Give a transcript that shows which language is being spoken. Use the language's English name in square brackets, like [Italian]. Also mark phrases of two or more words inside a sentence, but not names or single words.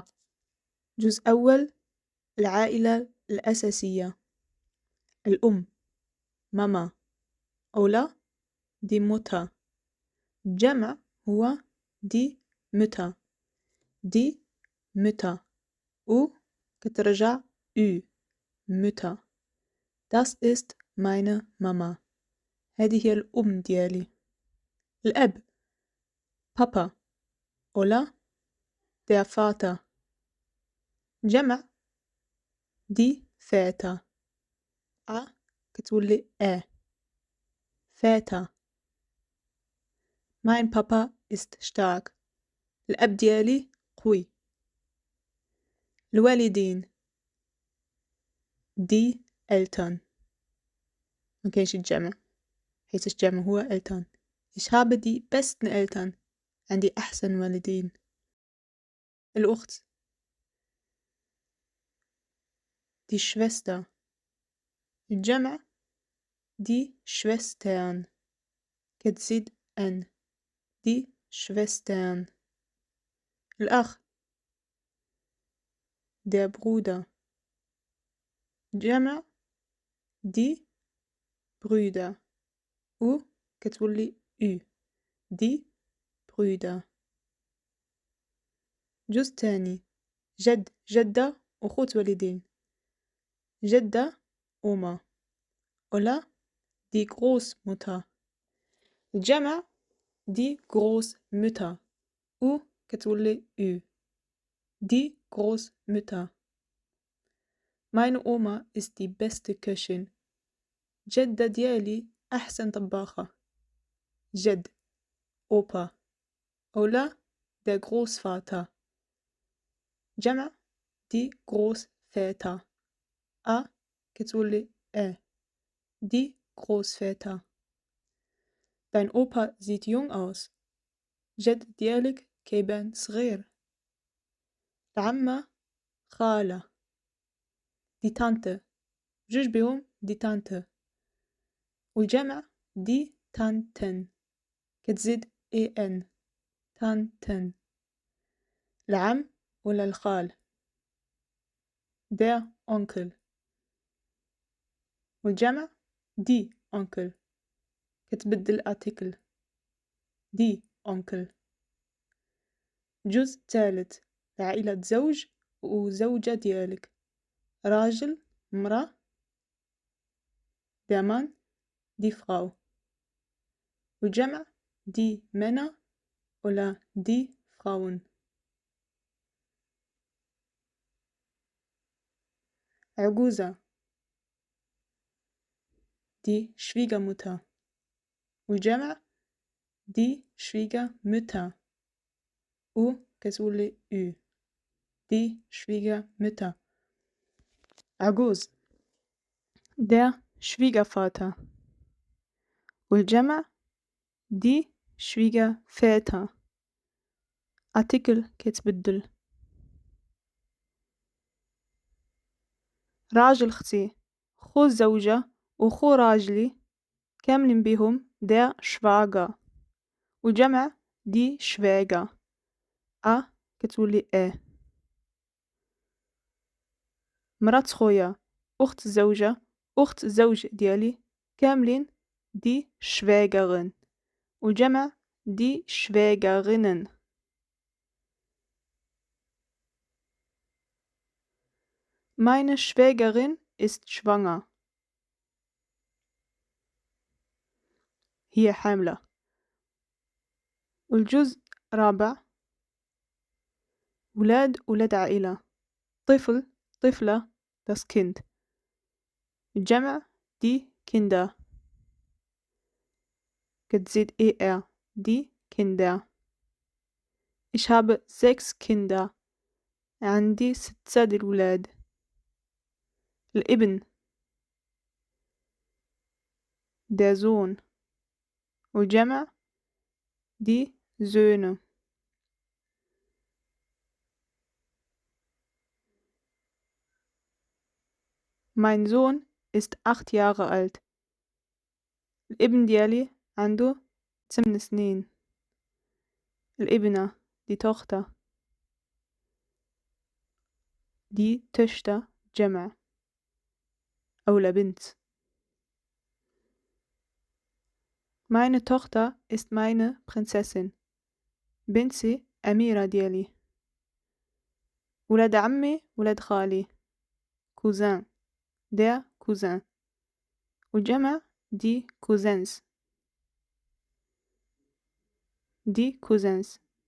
[Arabic] جزء أول: العائلة الأساسية، الأم ماما، أولا [German] die Mutter, [Arabic] الجمع هو [German] die Mütter, die Mütter [Arabic] و كترجع [German] ü Mütter. Das ist meine Mama. [Arabic] هذه هي الأم ديالي. [German] الأب Papa oder der Vater. جمع die Väter. [Arabic] كتولي Väter. [German] Mein Papa ist stark. [Arabic] الأب ديالي قوي. الوالدين [German] die Eltern. [Arabic] مكاينش الجمع حيث الجمع هو Eltern. [German] Ich habe die besten Eltern. [Arabic] عندي أحسن والدين. الأخت die Schwester. [German] الجمع die Schwestern. [Arabic] كتزيد أن [German] die Schwestern. الأخ der Bruder. جمع die Brüder [Arabic] و كتولي [German] ü die Brüder. [Arabic] جزء تاني: جد جدة أخوت والدين. [German] جدة Oma oder die Großmutter. الجمع die Großmütter [Arabic] و كتولي [German] ü die Großmütter. Meine Oma ist die beste Köchin. [Arabic] جدة ديالي أحسن طباخة. [German] جد Opa oder der Großvater. جمع die Großväter. كتولي die Großväter. Dein Opa sieht jung aus. [Arabic] جد ديالك كيبان صغير. العمة خالة. [German] die Tante. [Arabic] جوج بيهم [German] die Tante. والجمع die Tanten. كتزيد en Tanten. [Arabic] العم ولا الخال [German] der Onkel. والجمع die Onkel. كتبدل article die Onkel. [Arabic] جزء ثالث: عائلة زوج وزوجة ديالك. راجل مرأة [German] der Mann die Frau. والجمع die Männer oder die Frauen. عجوزة die Schwiegermutter. والجمع die Schwiegermütter [Arabic] و كتولي [German] ü die Schwiegermütter. عجوز der Schwiegervater. والجمع die Schwiegerväter. [Arabic] article كتبدل. راجل ختي، خو الزوجة وخو راجلي كاملين بيهم [German] der Schwager. والجمع die Schwäger. [Arabic] كتولي مرات خويا، أخت الزوجة، أخت الزوج ديالي كاملين [German] die Schwägerin. والجمع die Schwägerinnen. Meine Schwägerin ist schwanger. [Arabic] هي حاملة. والجزء رابع: ولاد عائلة. طفل طفلة [German] das Kind. الجمع die Kinder. كتزيد die Kinder. Ich habe 6 Kinder. [Arabic] عندي 6 ديال الولاد. الابن [German] der Sohn. والجمع die Söhne. Mein Sohn ist 8 Jahre alt. [Arabic] الابن ديالي عنده 8 سنين. الابنة [German] die Tochter. die Töchter [Arabic] جمع أو لبنت. [German] Meine Tochter ist meine Prinzessin. [Arabic] بنتي أميرة ديالي. ولاد عمي ولاد خالي. [German] cousin der cousin. والجمع die cousins. die cousins.